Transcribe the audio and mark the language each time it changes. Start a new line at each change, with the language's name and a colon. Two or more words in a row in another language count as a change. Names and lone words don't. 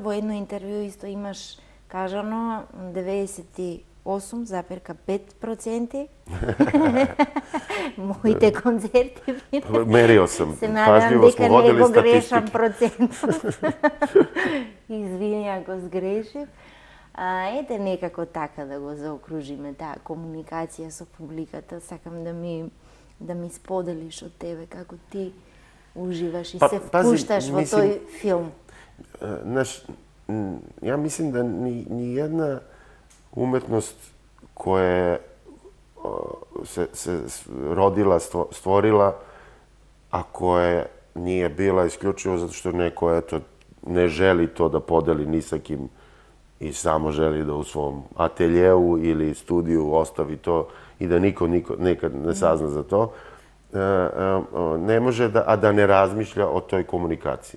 Macedonian: Во едно интервју исто имаш кажано 98,5% моите концерти.
Serbian: Merio sam,
Macedonian: Се надевам
Serbian: pažljivo smo
Macedonian: дека не
Serbian: vodili
Macedonian: го грешам
Serbian: statistike.
Macedonian: процент. Извини ако сгрешив. Ете, некако така да го заокружиме таа комуникација со публиката. Сакам да ми споделиш од тебе како ти уживаш и се пази, впушташ во мислим, тој филм.
Serbian: Znaš, ja mislim da ni jedna umetnost koja je se rodila, stvorila, a koja nije bila isključivo zato što neko ne želi to da podeli ni sa kim i samo želi da u svom ateljeu ili studiju ostavi to i da niko nekad ne sazna za to, ne može da ne razmišlja o toj komunikaciji.